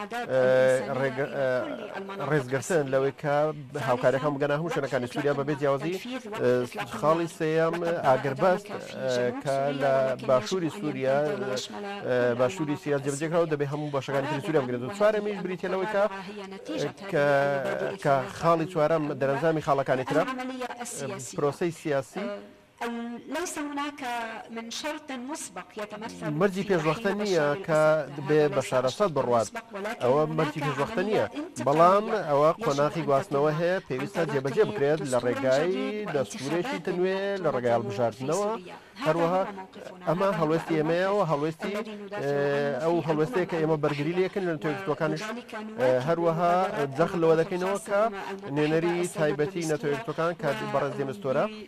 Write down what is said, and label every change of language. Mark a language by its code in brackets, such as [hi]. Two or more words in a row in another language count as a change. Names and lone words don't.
[ckb] ڕێزگرتن لەوەی کە هاوکاریەکان بگەنە هەموو شوێنەکانی سووریا بەبێ جیاوازی خاڵی سێیەم ئاگربەست کە لە باشووری سووریا باشووری سووریا جێبەجێکراوە دەبێت هەموو باشەکانی تری سووریا بگرێت و چوارەمیش بریتە لەوەی کە خاڵی چوارەم دەرەنجامی خاڵەکانی ترە پرۆسەی سیاسی [ar] ليس هناك من شرط مسبق يتمثل [ckb] مرجی پێشوەختە نییە کە بێ بەشار ئەسەد بڕوات ئەوە مرجی پێشوەختە نییە بەڵام ئەوە قۆناغی گواستنەوە هەیە پێویستە جێبەجێ بکرێت لە ڕێگای دەستورێکی تنوێ لە ڕێگای هەڵبژاردنەوە هەروەها ئەمە هەڵوێستی ئێمەیەوە هەڵوێستی ئەو هەڵوێستەیە کە ئێمە بەرگری لێکن لە نەتەوەیەکگرتوەکانش هەروەها جەخت لەوە دەکەینەوە کە نوێنەری تایبەتی نەتەوەیەکگرتوەکان کە بەڕێز دێمەستۆرە